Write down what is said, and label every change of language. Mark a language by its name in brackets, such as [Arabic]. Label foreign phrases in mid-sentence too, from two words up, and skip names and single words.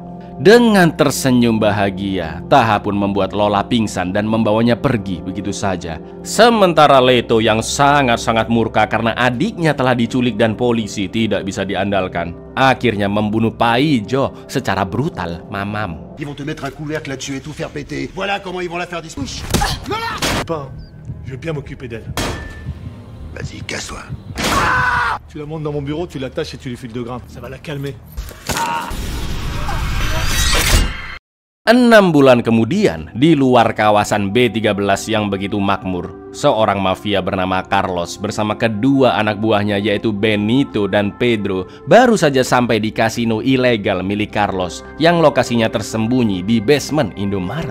[Indonesian] Dengan tersenyum bahagia, Taha pun membuat Lola pingsan dan membawanya pergi begitu saja. Sementara Leto yang sangat-sangat murka karena adiknya telah diculik dan polisi tidak bisa diandalkan, akhirnya membunuh Pak Ijo secara brutal. [French] Mamam. Ils vont te mettre un couvercle là-dessus et tout faire péter. Voilà comment ils vont la faire disparaître. Pas. Je vais bien m'occuper d'elle. Vas-y, casse-toi. Tu la montes dans mon bureau, tu l'attaches et tu lui files 2 grammes. Ça va la calmer. [Indonesian] 6 bulan kemudian, di luar kawasan B13 yang begitu makmur, seorang mafia bernama Carlos bersama kedua anak buahnya yaitu Benito dan Pedro baru saja sampai di kasino ilegal milik Carlos yang lokasinya tersembunyi di basement Indomaret.